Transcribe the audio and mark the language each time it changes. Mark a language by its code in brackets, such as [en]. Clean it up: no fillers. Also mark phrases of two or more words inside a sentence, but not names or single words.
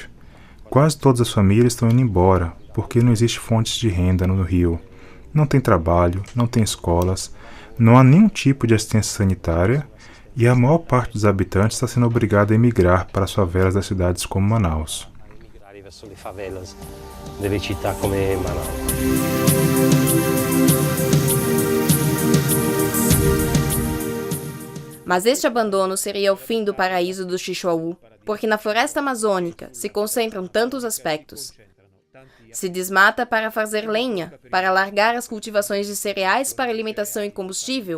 [pt] Quase todas as famílias estão indo embora porque não existe fontes de renda no Rio. Não tem trabalho, não tem escolas, não há nenhum tipo de assistência sanitária e a maior parte dos habitantes está sendo obrigada a emigrar para as favelas das cidades como Manaus. [it] Verso le favelas delle città come Manaus. [pt] Mas este abandono seria o fim do paraíso do Xixuaú, porque na floresta amazônica se concentram tantos aspectos. Se desmata para fazer lenha, para largar as cultivações de cereais para alimentação e combustível.